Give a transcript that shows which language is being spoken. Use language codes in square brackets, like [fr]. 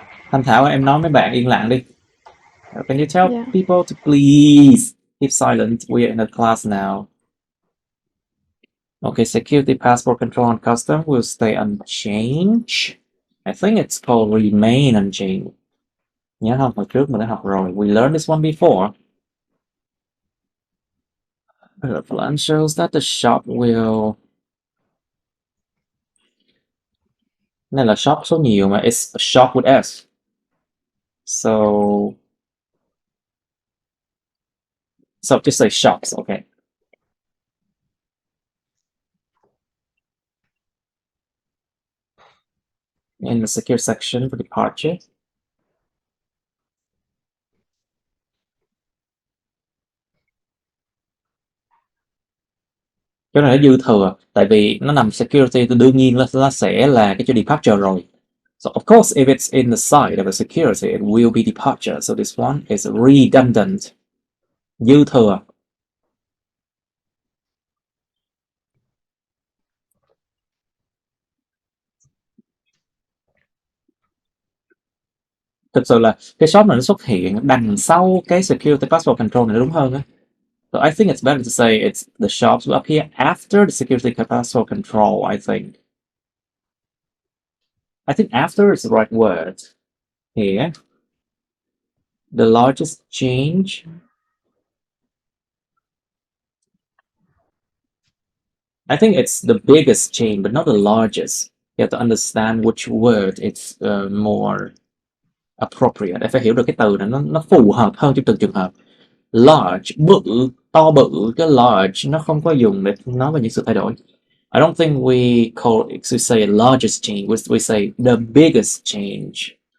[vi] Thanh Thảo, em nói mấy bạn yên lặng đi. [en] Can you tell people to please keep silent? We are in a class now. Okay, security, passport control, and custom will stay unchanged. I think it's called remain unchanged. [vi] Nhớ không? Hồi trước mình đã học rồi. [en] We learned this one before. The plan shows that the shop will. [vi] Này là shop số nhiều mà. [en] It's a shop with S. So just say shops, okay. In the secure section for departure. [vi] Cái này nó dư thừa, tại vì nó nằm security thì đương nhiên nó sẽ là cái chỗ departure rồi. [en] So of course, if it's in the side of a security, it will be departure. So this one is redundant. [vi] Dư thừa. Thực sự là cái shop này nó xuất hiện đằng sau cái security passport control này đúng hơn á. [en] So I think it's better to say it's the shops will appear after the security passport control, I think. I think after is the right word. Here. The largest change. I think it's the biggest change, but not the largest. You have to understand which word it's more appropriate. [vi] Em phải hiểu được cái từ này nó phù hợp hơn trong từng trường hợp. Large, bự, to bự, cái large nó không có dùng để nói về những sự thay đổi. [en] I don't think we say largest change. We say the biggest change.